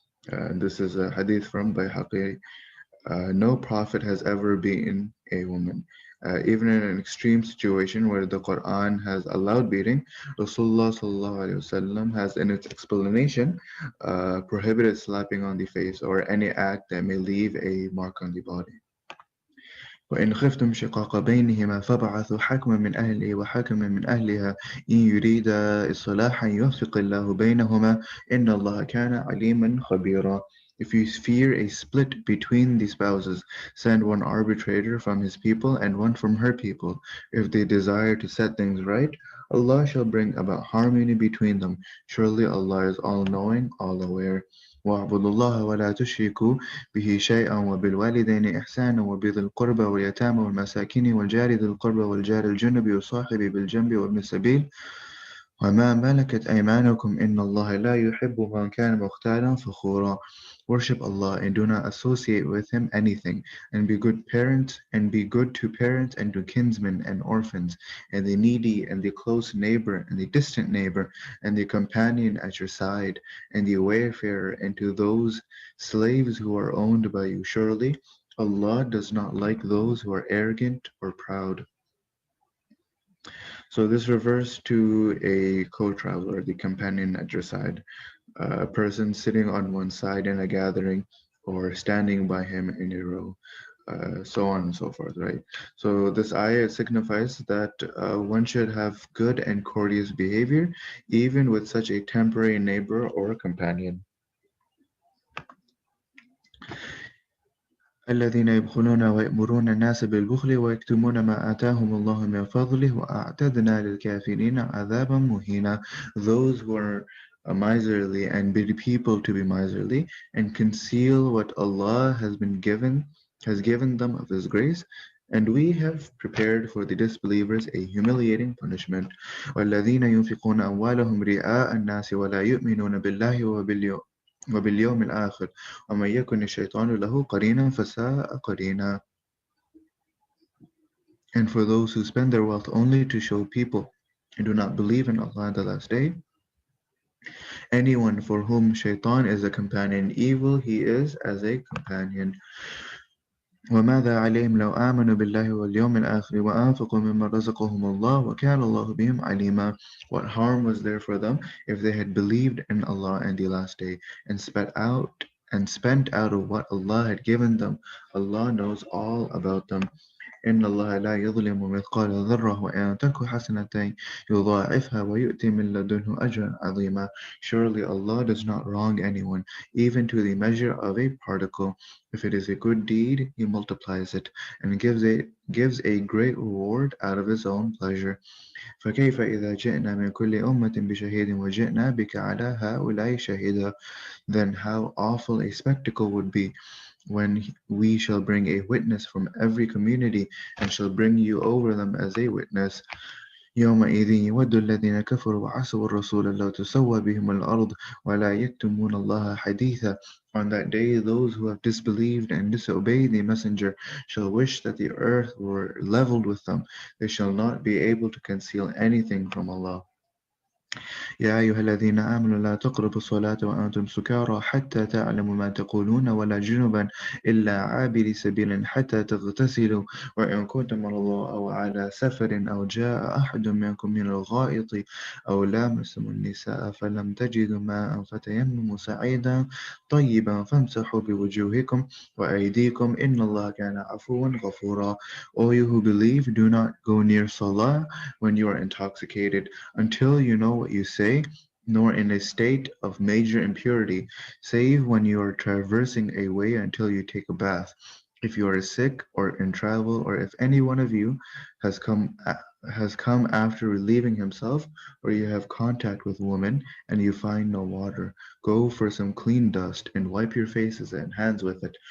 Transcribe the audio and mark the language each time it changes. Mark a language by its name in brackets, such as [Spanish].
[English] And this is a hadith from Bayhaqi. No prophet has ever been a woman. Even in an extreme situation where the Quran has allowed beating, Rasulullah sallallahu alaihi wasallam has, in its explanation, prohibited slapping on the face or any act that may leave a mark on the body. [Arabic] وإن خفتم شقاق بينهما فابعثوا حكما من أهله وحكما من أهلها إن يريدا إصلاحا يوفق الله بينهما إن الله كان عليما خبيرا. [English] If you fear a split between the spouses, send one arbitrator from his people and one from her people. If they desire to set things right, Allah shall bring about harmony between them. Surely Allah is all-knowing, all-aware. [Arabic] واعبدوا الله ولا تشركوا به شيئا وبالوالدين إحسانا وبذي القربى واليتامى والمساكين والجار ذي القربى والجار الجنب والصاحب بالجنب وابن السبيل وما ملكت أيمانكم إن الله لا يحب من كان مختالا فخورا. [English] Worship Allah and do not associate with Him anything, and be good parents, and be good to parents and to kinsmen and orphans, and the needy and the close neighbor and the distant neighbor, and the companion at your side, and the wayfarer, and to those slaves who are owned by you. Surely Allah does not like those who are arrogant or proud. So this refers to a co-traveler, the companion at your side, a person sitting on one side in a gathering or standing by him in a row, so on and so forth, right? So this ayah signifies that one should have good and courteous behavior, even with such a temporary neighbor or companion. [Arabic] الذين يبخلون ويأمرون الناس بالبخل ويكتمون ما آتاهم الله من فضله وأعتدنا للكافرين عذابا مهينا. [English] Those who are miserly and bid people to be miserly and conceal what Allah has given them of His grace, and we have prepared for the disbelievers a humiliating punishment. [Arabic] والذين ينفقون أموالهم رئاء الناس ولا يؤمنون بالله وباليوم الآخر ومن يكن الشيطان له قرينا فساء قرينا. [English] And for those who spend their wealth only to show people and do not believe in Allah and the last day, anyone for whom shaitan is a companion evil, he is as a companion. [Arabic] وماذا عليهم لو آمنوا بالله واليوم الآخر وأنفقوا مما رزقهم الله وكان الله بهم عليما. [English] What harm was there for them if they had believed in Allah and the last day and spent out of what Allah had given them? Allah knows all about them. [Arabic] إن الله لا يظلم مثقال ذرة وإن تك حسنة يضاعفها ويؤتي من لدنه أجرا عظيما. [English] Surely Allah does not wrong anyone, even to the measure of a particle. If it is a good deed, He multiplies it and gives a great reward out of His own pleasure. [Arabic] فكيف إذا جئنا من كل أمة بشهيد وجئنا بك على هؤلاء شهيدا. [English] Then how awful a spectacle would be when we shall bring a witness from every community and shall bring you over them as a witness. [Arabic] يومئذ يود الذين كفروا وعصوا الرسول لو تسوى بهم الأرض ولا يكتمون الله حديثا. [English] On that day, those who have disbelieved and disobeyed the messenger shall wish that the earth were leveled with them. They shall not be able to conceal anything from Allah. [Arabic] يا أيها الذين آمنوا لا تقربوا الصلاة وأنتم سكارى حتى تعلموا ما تقولون ولا جنبا إلا عابري سبيل حتى تغتسلوا وإن كنتم مرضى أو على سفر أو جاء أحد منكم من الغائط أو لامستم النساء فلم تجدوا ماء فتيمموا سعيدا طيبا فامسحوا بوجوهكم وأيديكم إن الله كان عفوا غفورا. [English] All you who believe, do not go near Salah when you are intoxicated until you know what you say, nor in a state of major impurity, save when you are traversing a way until you take a bath. If you are sick or in travel, or if any one of you has come has come after relieving himself, or you have contact with women and you find no water, go for some clean dust and wipe your faces and hands with it.